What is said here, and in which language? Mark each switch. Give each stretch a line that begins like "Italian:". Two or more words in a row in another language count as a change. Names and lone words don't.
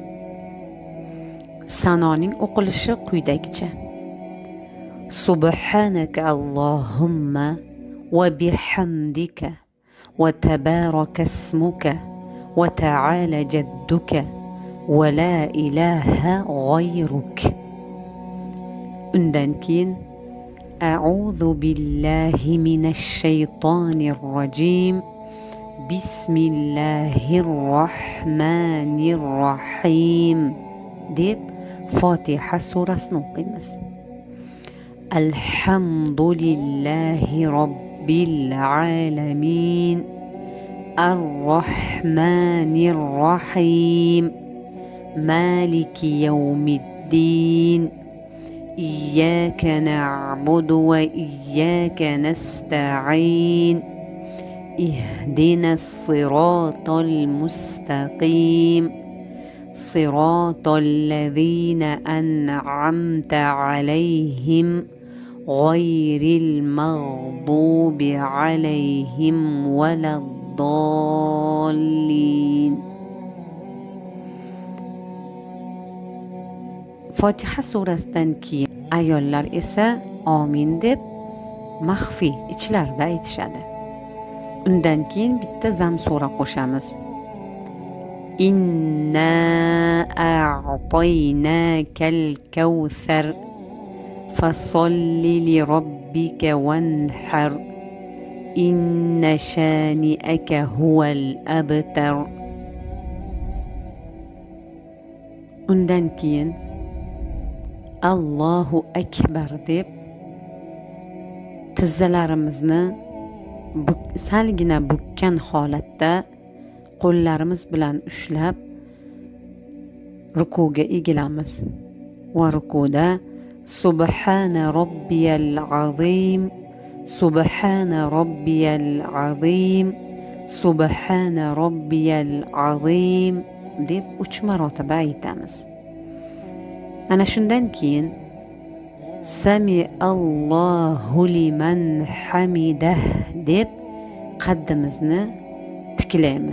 Uzbek: Sanoning o'qilishi quyidagicha:
Arabic: سبحانك اللهم وبحمدك وتبارك اسمك وتعالى جدك ولا إله غيرك.
Uzbek: Undan keyin
Arabic: أعوذ بالله من الشيطان الرجيم. بسم الله الرحمن الرحيم
Uzbek: deb Fotiha surasini o'qiymiz.
Arabic: الحمد لله رب العالمين. الرحمن الرحيم. مالك يوم الدين. إياك نعبد وإياك نستعين. اهدنا الصراط المستقيم. صراط الذين أنعمت عليهم غير المغضوب عليهم ولا الضالين.
Uzbek: Fotiha surasidan keyin ayollar esa amin deb maxfiy ichlarida aytishadi. Undan keyin bitta zam sura qo'shamiz.
Arabic: إنا أعطيناك الكوثر فصل لربك وانحر. إن شانئك هو الأبتر.
Uzbek: Undan keyin
Arabic: الله أكبر
Uzbek: deb tizzalarimizni salgina bukkan holatda qo'llarimiz bilan ushlab rukuga egilamiz va rukuda
Arabic: سبحان ربي العظيم, سبحان ربي العظيم, سبحان ربي العظيم
Uzbek: deb 3 marotaba aytamiz. Ana shundan keyin
Arabic: سمع الله لمن حمده
Uzbek: deb qaddimizni tiklaymiz.